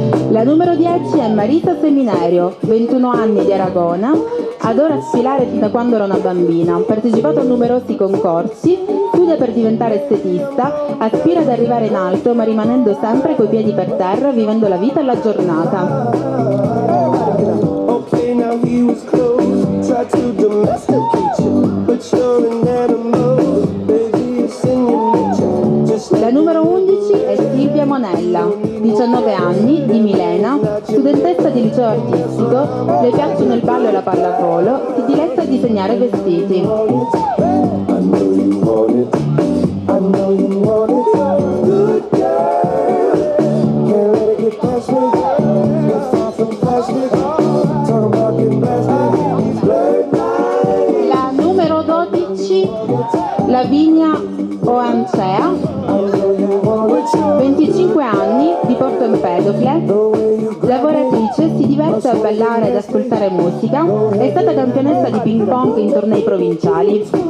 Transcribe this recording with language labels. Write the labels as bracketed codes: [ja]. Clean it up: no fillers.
[it] La numero 10 è Marisa Seminerio, 21 anni, di Aragona, adora sfilare fin da quando era una bambina, ha partecipato a numerosi concorsi, studia per diventare estetista, aspira ad arrivare in alto ma rimanendo sempre coi piedi per terra, vivendo la vita e la giornata. [en] Okay, now he was close, tried to domesticate you, but you're an animal, baby, it's in your nature. Just [it] La numero 11 è Silvia Monella, 19 anni, di Milena, studentessa di liceo artistico, le piacciono il ballo e la pallavolo, si diletta a disegnare vestiti. [en] I know you want it, I know you want it. Good girl, can't let it get past me. Get far from plastic, talk about getting blasted. Blurred lines. [it] La numero 12, Lavinia Oancea, 25 anni, di Porto Empedocle, lavoratrice, si diverte a ballare ed ascoltare musica, è stata campionessa di ping pong in tornei provinciali.